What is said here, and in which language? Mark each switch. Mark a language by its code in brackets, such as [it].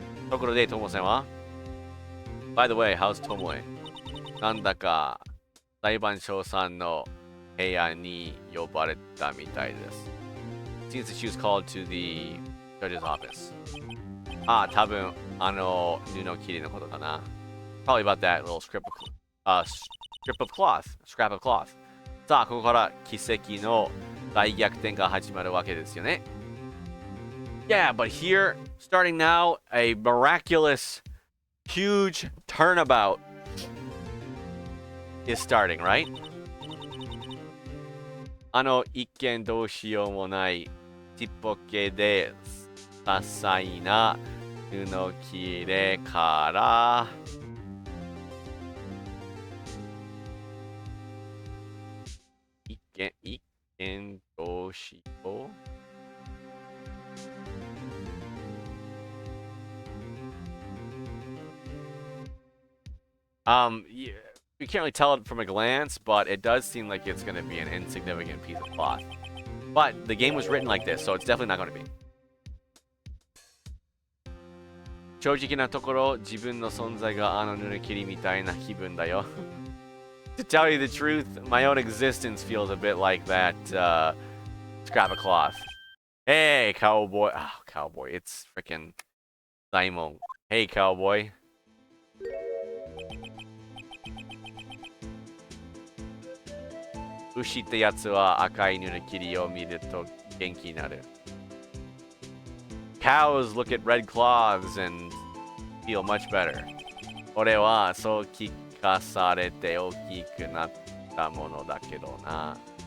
[ja] ところで、ともさんは [en] By the way, how's Tomoe? [ja] なんだか裁判所さんの部屋に呼ばれたみたいです。 [en] Seems that she was called to the judge's office. [ja] 多分布切りのことかな。 [en] Probably about that little strip of cloth. [ja] さあ、ここから奇跡の大逆転が始まるわけですよね。 [en] Yeah, but here, starting now, a miraculous, huge turnabout is starting, right? [ja] 一見どうしようもないちっぽけで些細な布切れから一見どうしよう [en] yeah, you can't really tell it from a glance, but it does seem like it's going to be an insignificant piece of cloth. But the game was written like this, so it's definitely not going to be. [ja] 正直なところ、自分の存在が布切りみたいな気分だよ。 [en] To tell you the truth, my own existence feels a bit like that scrap of cloth. Hey, cowboy. Oh, cowboy. It's freaking Simon. Hey, cowboy. [ja] 牛ってやつは赤い布切りを見ると元気になる。 [en] Cows look at red cloths and feel much better. [ja] 俺はそう聞かされて大きくなったものだけどな。